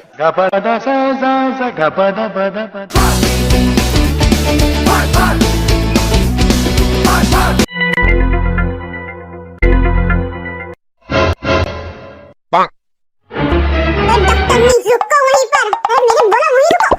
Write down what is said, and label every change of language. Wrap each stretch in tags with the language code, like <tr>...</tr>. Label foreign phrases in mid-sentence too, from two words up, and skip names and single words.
<hi>pa da sa sa sa ga pa da pa da pa. बदतमीज, रुको वहीं पर। अरे मैंने बोला वहीं रुको।</hi>